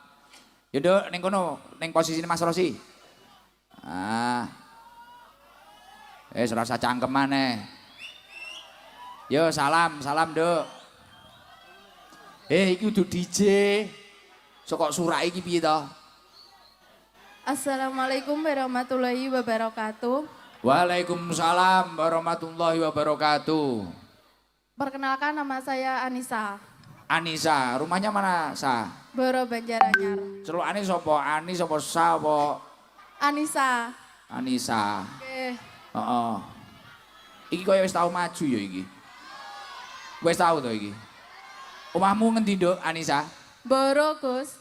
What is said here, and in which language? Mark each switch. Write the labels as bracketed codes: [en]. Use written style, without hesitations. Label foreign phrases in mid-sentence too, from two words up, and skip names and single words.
[jv] Ya Nduk ning kono, ning posisine Mas Rosi. Rasa cangkem maneh. Yo salam Nduk. Iki udah DJ. Sokok surak iki piye to? [ar] السلام عليكم ورحمة الله وبركاته. وعليكم السلام ورحمة الله وبركاته. [id] Perkenalkan nama saya Anissa. Anissa, rumahnya mana, Sa? Boro Banjaranyar. [jv] Celukane sapa? Ani sapa Sa apa? Anissa. Anissa. Oke. Heeh. Iki kaya wis tau maju ya iki. Wis tau to iki. Omahmu ngendi, Nduk, Anissa? Boro, Gus.